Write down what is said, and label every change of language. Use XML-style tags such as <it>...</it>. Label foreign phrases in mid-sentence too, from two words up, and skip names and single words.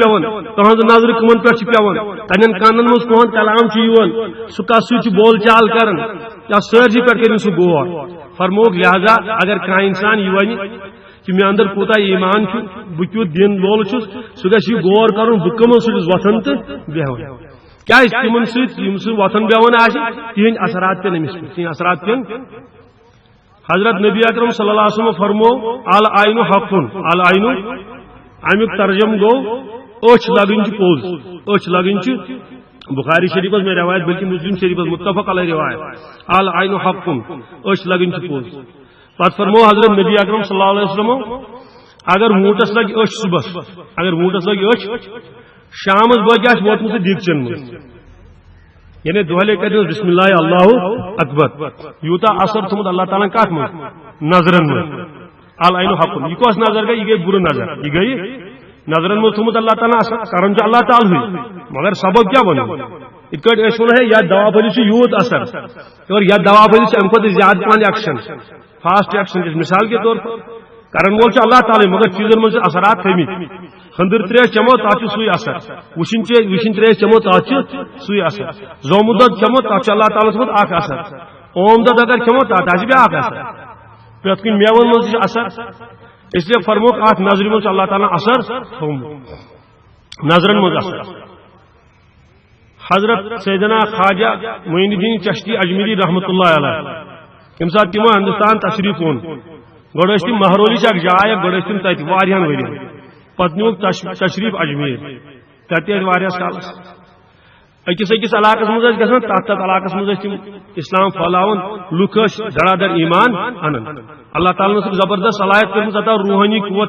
<ks>پیوان کٕہٕنٛز نظرِ کٕمن پٮ۪ٹھ چھِ پیوان تنٮ۪ن کانن منٛز کٕہُنٛد کلام چھُ یِوان سُہ کتھ سۭتۍ چھُ بول چال کران یا سٲرسٕے پٮ۪ٹھ کٔرِن سُہ غور فرموک لہذا اگر کانٛہہ انسان یہِ ونہِ کہ مےٚ اندر کوٗتاہ ایمان چھُ بہٕ کیُتھ دین وول چھُس سُہ گژھِ یہِ غور کرُن بہٕ کٕمن سۭتۍ چھُس وۄتھان تہٕ بیہوان کیازِ تِمن سۭتۍ یِم سۭتۍ وۄتھان بیہوان آسہِ تِہنٛدۍ اثرات پیٚن أمِس پٮ۪ٹھ تِہنٛدۍ اثرات پیٚن حضرت نبی اکرم</ks> <ar>صلی اللہ علیہ وسلم</ar> <ks>فرمو</ks> <ar>العین حق العین</ar> <ks>امیُک ترجم گوٚو أچھ لگٕنۍ چھِ پوٚز أچھ لگٕنۍ چھِ بخاری شریفس میں روایت بلکہ مسلم شریفس</ks> <ar>متفق علیہ</ar> <ks>روایت</ks> <ar>العین حق</ar> <ks>أچھ لگٕنۍ چھِ پوٚز پتہٕ فرمو حضرت نبی اکرم</ks> <ar>صلی اللہ علیہ وسلم</ar> <ks>اگر ووٹس لگہِ أچھ صبحس اگر ووٹس لگہِ أچھ شامس بٲگۍ آسہِ ووتمُت دیٖگچن منٛز یعنی دۄہلے کٔرِو</ks> <ar>بسم اللہ اللہ اکبر</ar> <ks>یوٗتاہ اثر تھوٚمُت اللہ تعالیٰ کتھ منٛز نظرن منٛز</ks> <ar>العین حق</ar> <ks>یہ کۄس نظر گٔے یہِ گٔے بُرٕ نظر یہِ گٔے نظرن منٛز تھوٚمُت اللہ تعالیٰ اثر کران چھُ اللہ تعالیٰ مگر سبب کیٛاہ وَنو یِتھ کٲٹھۍ أسۍ وَنو ہے یتھ دوا پھٔلِس چھُ یوٗت اثر اور یتھ دوا پھٔلِس چھُ امہِ کھۄتہٕ زیادٕ پہن ایکشن</ks> <en>fast action</en> <ur>مثال کے طور پر</ur> <ks>کرن وول چھُ اللہ تعالیٰ مگر چیٖزن منٛز چھِ اثرات تھٲمٕتۍ خندر تریش چمو تتھ چھُ سُے اثر وٕچھِنۍ تریش چمو تتھ چھُ سُے اثر زومُت دۄد چمو تتھ چھُ اللہ تعالیٰ صٲبُن اکھ اثر اوم دۄد اگر کھٮ۪مو تتھ آسہِ بیاکھ اثر پرٛٮ۪تھ کُنہِ میوَن منٛز چھُ اثر</ks> <ur>اس لیے</ur> <ks>فرموک اتھ نظرِ منٛز چھُ اللہ تعالیٰ اثر تھوٚومُت نظرن منٛز اثر حضرت سیدنا خواجہ معین الدین چشتی اجمیری</ks> <ar>رحمۃ اللہ علیہ</ar> <ks>ییٚمہِ ساتہٕ تِمو ہندوستان تشریف اوٚن گۄڈٕ ٲسۍ تِم مہرولٕچ اکھ جاے گۄڈٕ ٲسۍ تِم تتہِ واریاہن ؤرین پتہٕ نیوٗکھ تشریف اجمیر تتہِ ٲسۍ واریاہس کالس أکِس علاقس منٛز ٲسۍ گژھان تتھ علاقس منٛز ٲسۍ تِم اسلام پھہلاوان لُکھ ٲسۍ دڑادر ایمان انان اللہ تعالیٰ ٲسٕکھ زبردست صلاحیت کٔرمٕژ عطا روحانی قوت تہِ</ks>